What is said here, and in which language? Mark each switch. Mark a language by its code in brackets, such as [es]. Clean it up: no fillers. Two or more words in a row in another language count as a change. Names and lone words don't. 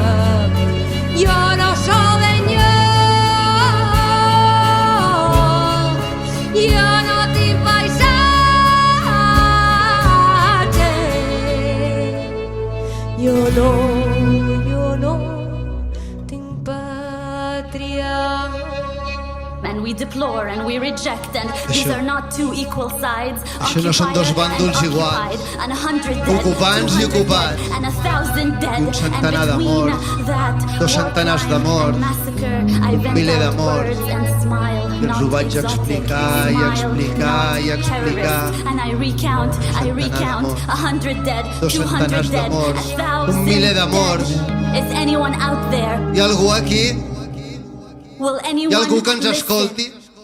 [ca] Jo no soc d'enlloc, jo no tinc paisatge, jo no tinc pàtria. [en] And we deplore and we reject, and these [ca] Això- [en] are not two equal sides. [ca] Això no són dos [en] Occupier [ca] bàndols [en] and [ca] iguals. [en] occupied, and 100 dead, [ca] Ocupants i [en] 200 [ca] ocupats. [en] dead, and 1,000 dead, [ca] I un centenar [en] and [ca] de [en] between [ca] morts, [en] that, [ca] dos [en] war [ca] centenars de [en] crime [ca] morts, [en] and massacre, I [ca] un [en] vent [ca] miler de [en] out [ca] morts. [en] words and smile, [ca] I els ho [en] not [ca] vaig [en] exotic, [ca] explicar i [en] smile, [ca] explicar [en] not [ca] i explicar. [en] terrorist, and I recount [ca] de [en] 100 dead, [ca] Dos [en] 200 [ca] centenars de [en] dead, [ca] morts, [en] 1,000 [ca] un miler de morts. [en] dead. Is anyone out there? [ca] Hi ha algú aquí? [en] Will [ca] Hi [en] anyone [ca] ha algú que ens [en] listen? [ca] escolti?